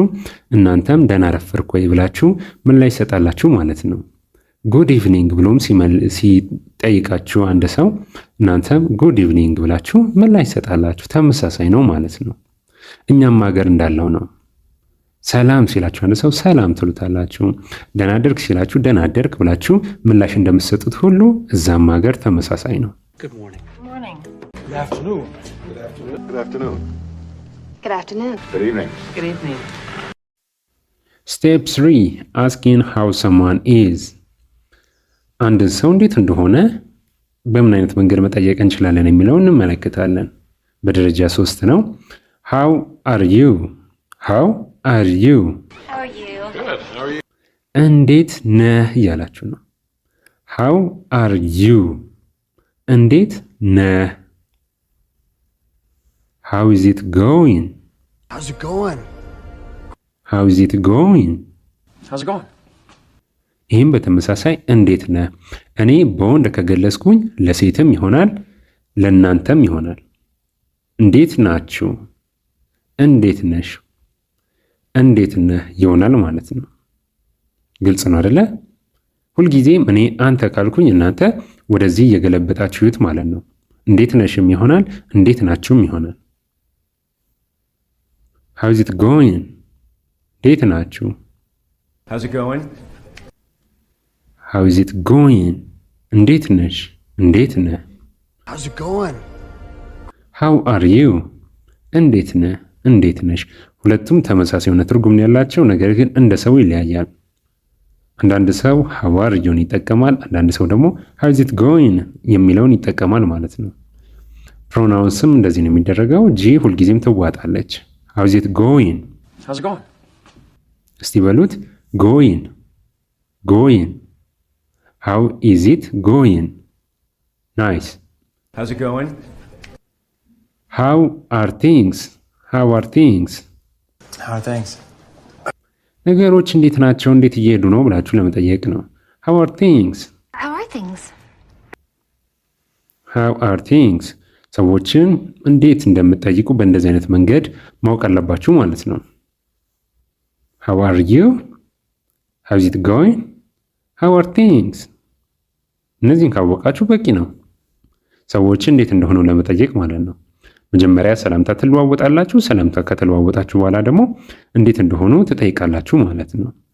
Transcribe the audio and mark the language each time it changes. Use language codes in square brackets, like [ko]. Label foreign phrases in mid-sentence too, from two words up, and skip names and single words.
[am] እናንተም ደህና አረፈርክ ወይ ብላችሁ ምላሽ ይሰጣላችሁ ማለት ነው። [en] good evening [am] ብሎም ሲጠይቃችሁ አንድ ሰው እናንተም [en] good evening [am] ብላችሁ ምላሽ ይሰጣላችሁ። ተመሳሳይ ነው ማለት ነው። እኛም ሀገር እንዳለው ነው። ሰላም ሲላችሁ አንድ ሰው ሰላም ትሉታላችሁ። ደህና አደርክ ሲላችሁ ደህና አደርክ ብላችሁ ምላሽ እንደምትሰጡት ሁሉ እዛም ሀገር ተመሳሳይ ነው። [en] Good morning. Good morning. Good afternoon. Good afternoon. Good afternoon. Good evening. Good evening. Step 3 asking how someone is። [am] አንድን ሰው እንዴት እንደሆነ በምን አይነት መንገድ መጠየቅ እንችላለን የሚለውን እንመለከታለን። በደረጃ 3 ነው። [en] How are you? How are you? How are you? Good. How are you? [am] እንዴት ነህ እያላችሁ ነው። [en] How are you? [am] እንዴት ነህ? [en] How is it going? How's it going? How is it going? How's it going? [am] ይህም በተመሳሳይ እንዴት ነህ እኔ በወንድ ከገለጽኩኝ ለሴትም ይሆናል ለእናንተም ይሆናል። እንዴት ናችሁ፣ እንዴት ነሽ፣ እንዴት ነህ ይሆናል ማለት ነው። ግልጽ ነው አይደለ? ሁልጊዜም እኔ አንተ ካልኩኝ እናንተ ወደዚህ እየገለበጣችሁት ማለት ነው። እንዴት ነሽም ይሆናል፣ እንዴት ናችሁም ይሆናል። [en] How is it going? [am] እንዴት ናችሁ? [en] How's it going? How is it going? [am] እንዴት ነሽ፣ እንዴት ነህ? [en] How's it going? how are you [am] እንዴት ነህ፣ እንዴት ነሽ። ሁለቱም ተመሳሳይ የሆነ ትርጉም ያላቸው ነገር ግን እንደ ሰው ይለያያል። አንዳንድ ሰው [en] how are youን [am] ይጠቀማል፣ አንዳንድ ሰው ደግሞ [en] how is it going [am] የሚለውን ይጠቀማል ማለት ነው። ፕሮናውንስም እንደዚህ ነው የሚደረገው። ጂ ሁልጊዜም ትዋጣለች። [en] how is it going። How's it going? [am] እስቲ በሉት [en] going going. how is it going። [am] ናይስ። [en] How's it going? How are things. How are things። How are things? [am] ነገሮች እንዴት ናቸው፣ እንዴት እየሄዱ ነው ብላችሁ ለመጠየቅ ነው። [en] How are things። How are things? How are things። [am] ሰዎችን እንዴት እንደምትጠይቁ በእንደዚህ አይነት መንገድ ማወቅ አለባችሁ ማለት ነው። [en] How are you, how is it going, how are things። [am] እነዚህን ካወቃችሁ በቂ ነው፣ ሰዎችን እንዴት እንደሆኑ ለመጠየቅ ማለት ነው። መጀመሪያ ሰላምታ ትለዋወጣላችሁ። ሰላምታ ከተለዋወጣችሁ በኋላ ደግሞ እንዴት እንደሆኑ ትጠይቃላችሁ ማለት ነው።